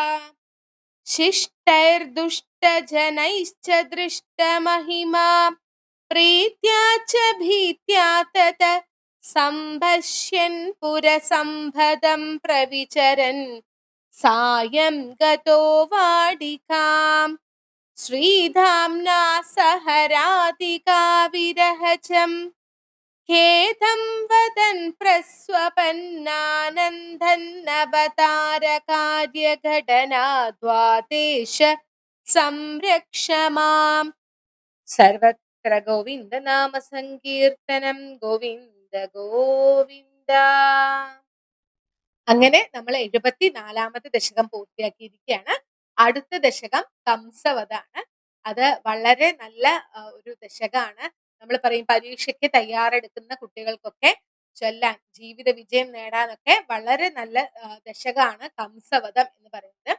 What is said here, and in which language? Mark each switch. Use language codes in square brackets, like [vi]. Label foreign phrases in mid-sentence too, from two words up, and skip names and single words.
[sa] शिष्टैर्दुष्टजनैश्च दृष्टमहिमा प्रीत्या च भीत्या तत सम्भष्यन् पुरसम्भदं प्रविचरन् सायं गतो वाडिकाम् श्रीधाम्ना सहराधिका विरहजम् खेदं वदन् प्रस्वपन्नानन्दन्नवतारकार्यघटना द्वादेश संरक्ष माम् सर्वत्र गोविन्दनाम സങ്കീർത്തനം ഗോവിന്ദ ഗോവിന്ദ. [ml] അങ്ങനെ നമ്മൾ 74ാമത്തെ ദശകം പൂർത്തിയാക്കിയിരിക്കുകയാണ്. അടുത്ത ദശകം കംസവധാണ്. അത് വളരെ നല്ല ഒരു ദശകമാണ്. നമ്മൾ പറയും പരീക്ഷയ്ക്ക് തയ്യാറെടുക്കുന്ന കുട്ടികൾക്കൊക്കെ ചൊല്ലാൻ, ജീവിത വിജയം നേടാനൊക്കെ വളരെ നല്ല ദശകമാണ് കംസവധം എന്ന് പറയുന്നത്.